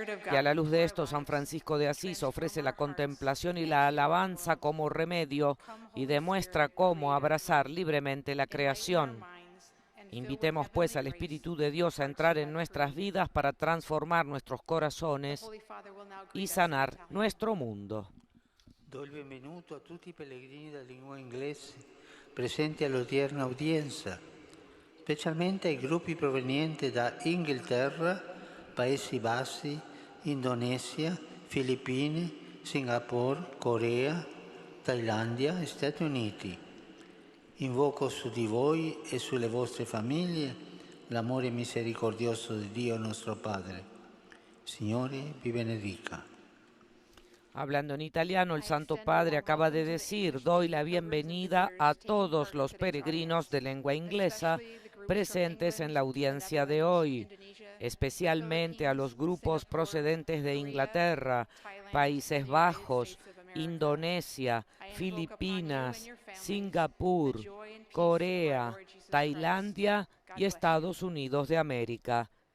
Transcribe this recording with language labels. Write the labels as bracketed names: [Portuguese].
[Spanish] Y a la luz de esto, San Francisco de Asís ofrece la contemplación y la alabanza como remedio y demuestra cómo abrazar libremente la creación. Invitemos pues al Espíritu de Dios a entrar en nuestras vidas para transformar nuestros corazones y sanar nuestro mundo. [Italian] Do il benvenuto a tutti i pellegrini della lingua inglese presenti all'odierna udienza, specialmente ai gruppi provenienti da Inghilterra, Paesi Bassi, Indonesia, Filippine, Singapore, Corea, Thailandia e Stati Uniti. Invoco su di voi e sulle vostre famiglie l'amore misericordioso di Dio nostro Padre. Signore vi benedica. [Spanish] Hablando en italiano, el Santo Padre acaba de decir: doy la bienvenida a todos los peregrinos de lengua inglesa presentes en la audiencia de hoy, especialmente a los grupos procedentes de Inglaterra, Países Bajos, Indonesia, Filipinas, Singapur, Corea, Tailandia y Estados Unidos de América.